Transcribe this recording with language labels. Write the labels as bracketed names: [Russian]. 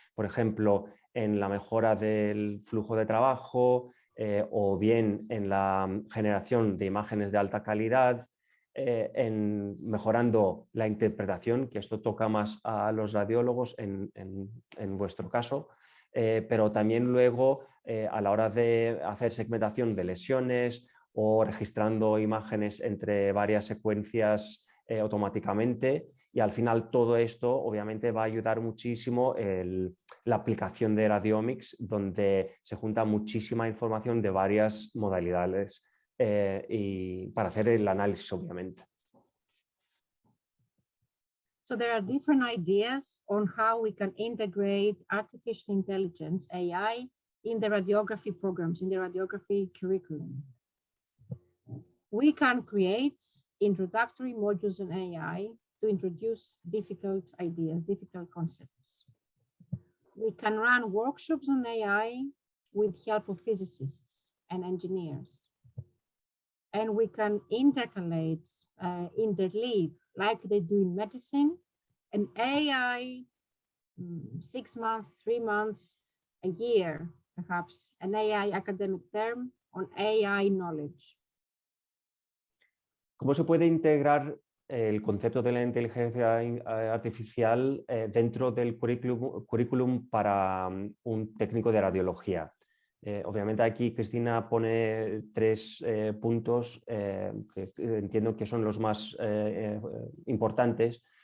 [Spanish] Por ejemplo, en la mejora del flujo de trabajo o bien en la generación de imágenes de alta calidad, en mejorando la interpretación, que esto toca más a los radiólogos en vuestro caso, pero también luego a la hora de hacer segmentación de lesiones o registrando imágenes entre varias secuencias automáticamente. Y al final todo esto obviamente va a ayudar muchísimo la aplicación de Radiomics, donde se junta muchísima información de varias modalidades y para hacer el análisis obviamente. [English] So there are different ideas on how we can integrate artificial intelligence, AI, in the radiography programs, in the radiography curriculum. We can create introductory modules on AI to introduce difficult ideas, difficult concepts. We can run workshops on AI with help of physicists and engineers. And we can interleave, like they do in medicine, an AI 6 months, 3 months, a year, perhaps, an AI academic term on AI knowledge. [Spanish] ¿Cómo se puede integrar el concepto de la inteligencia artificial dentro del currículum para un técnico de radiología? Obviamente aquí Cristina pone 3 puntos que entiendo que son los más importantes.